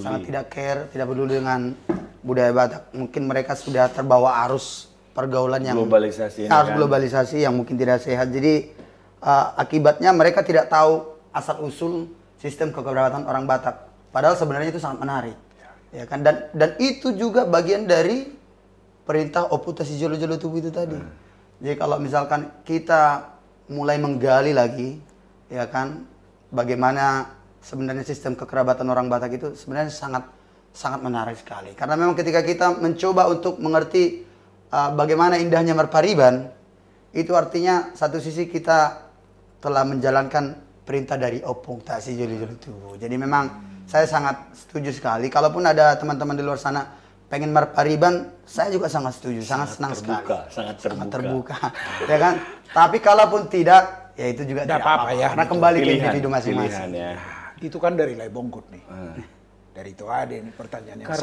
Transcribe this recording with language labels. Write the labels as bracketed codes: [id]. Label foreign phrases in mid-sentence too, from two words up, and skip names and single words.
[id] sangat tidak care, tidak peduli dengan budaya Batak. Mungkin mereka sudah terbawa arus pergaulan yang globalisasi ini arus kan. globalisasi yang mungkin tidak sehat. Jadi akibatnya mereka tidak tahu asal usul sistem kekerabatan orang Batak. Padahal sebenarnya itu sangat menarik. Ya kan, dan itu juga bagian dari perintah [bbc] oputasi jolo-jolo tubuh [id] itu tadi. Jadi kalau misalkan kita mulai menggali lagi, ya kan, bagaimana sebenarnya sistem kekerabatan orang Batak itu sebenarnya sangat menarik sekali. Karena memang ketika kita mencoba untuk mengerti bagaimana indahnya marpariban, itu artinya satu sisi kita telah menjalankan perintah dari [bbc] opung tak si jolo-jolo tubuh. [id] Jadi memang saya sangat setuju sekali. Kalaupun ada teman-teman di luar sana pengen marpariban, saya juga sangat setuju, sangat senang sekali. Sangat Terbuka. Ya kan? Tapi kalaupun tidak, ya itu juga tidak apa-apa ya. Karena kembali ke individu masing-masing. Ya. Itu kan dari Lai Bongkut nih. Dari itu ada ini pertanyaan yang